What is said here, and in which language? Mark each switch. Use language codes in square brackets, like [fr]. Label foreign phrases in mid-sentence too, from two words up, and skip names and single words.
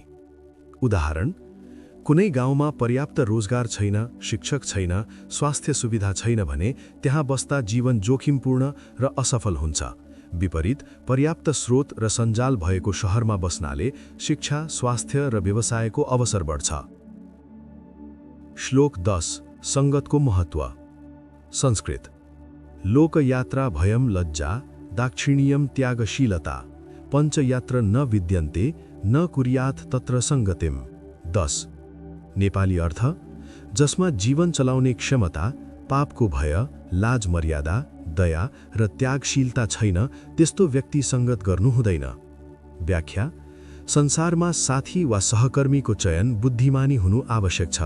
[ne] उदाहरण, कुनै गाउँमा पर्याप्त रोजगार छैन, शिक्षक छैन, स्वास्थ्य सुविधा छैन भने त्यहाँ बस्दा जीवन जोखिमपूर्ण र असफल हुन्छ। विपरीत, पर्याप्त स्रोत र सञ्जाल भएको शहरमा बस्नाले शिक्षा, स्वास्थ्य र व्यवसायको अवसर बढ्छ। श्लोक 10 सङ्गतको महत्त्व। संस्कृत। [sa] लोकयात्रा भयं लज्जा, दाक्षिण्यं त्यागशीलता, पञ्चयात्र न विद्यन्ते, न कुर्यात् तत्र सङ्गतिम। [ne] 10 नेपाली अर्थ, जसमा जीवन चलाउने क्षमता, पापको भय, लाज मर्यादा, दया र त्यागशीलता छैन, त्यस्तो व्यक्ति सङ्गत गर्नु हुँदैन। व्याख्या, संसारमा साथी वा सहकर्मीको चयन बुद्धिमानी हुनु आवश्यक छ।